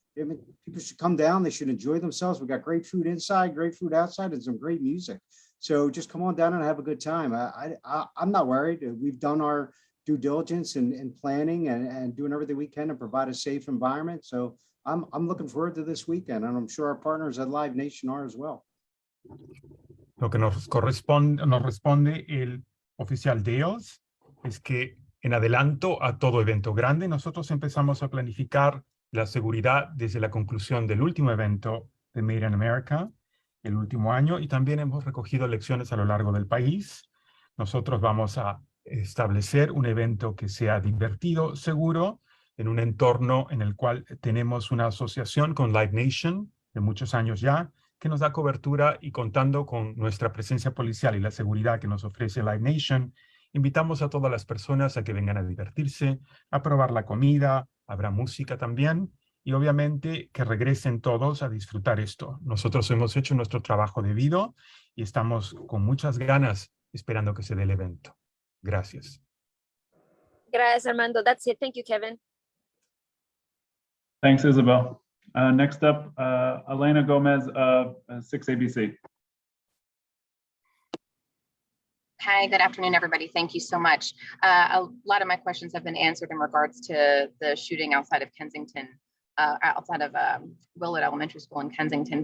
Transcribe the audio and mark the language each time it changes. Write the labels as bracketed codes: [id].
[en] I mean, people should come down. They should enjoy themselves. We've got great food inside, great food outside, and some great music. So just come on down and have a good time. I'm not worried. We've done our due diligence and planning and doing everything we can to provide a safe environment. So I'm looking forward to this weekend, and I'm sure our partners at Live Nation are as well. [es] Lo que nos responde el oficial Dales es que en adelanto a todo evento grande, nosotros empezamos a planificar la seguridad desde la conclusión del último evento de Made in America, el último año, y también hemos recogido lecciones a lo largo del país. Nosotros vamos a establecer un evento que sea divertido, seguro, en un entorno en el cual tenemos una asociación con Live Nation de muchos años ya, que nos da cobertura, y contando con nuestra presencia policial y la seguridad que nos ofrece Live Nation, invitamos a todas las personas a que vengan a divertirse, a probar la comida, habrá música también, y obviamente que regresen todos a disfrutar esto. Nosotros hemos hecho nuestro trabajo debido y estamos con muchas ganas esperando que se dé el evento. Gracias. Gracias, Armando. [en] That's it. Thank you, Kevin. Thanks, Isabel. Next up, Elena Gomez of 6ABC. Hi, good afternoon, everybody. Thank you so much. A lot of my questions have been answered in regards to the shooting outside of Kensington, outside of Willard Elementary School in Kensington.